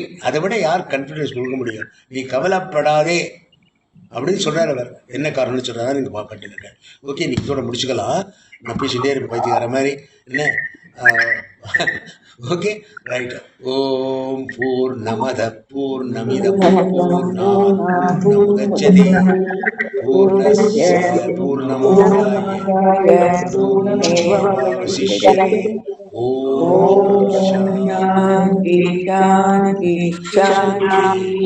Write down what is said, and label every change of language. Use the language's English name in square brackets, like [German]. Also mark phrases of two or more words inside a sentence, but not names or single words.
[Tamil] அதை விட யார் கான்ஃபிடன்ஸ் கொடுக்க முடியும்? நீ கவலைப்படாதே. அப்படின்னு சொல்கிறார் அவர். என்ன காரணம்னு சொல்கிறாரு நீங்கள் பார்க்கட்டுருக்கேன். ஓகே, இன்னைக்கு இதோட முடிச்சுக்கலாம். நான் பேசிகிட்டே இருப்பேன் பைத்தியக்கார மாதிரி. என்ன [English] okay, right. [Sanskrit] ॐ पूर्णमद पूर्णमिदं पूर्णात् पूर्णमुदच्यते पूर्णस्य पूर्णमादाय पूर्णमेवावशिष्यते. ஓம் शांति शांति शांति।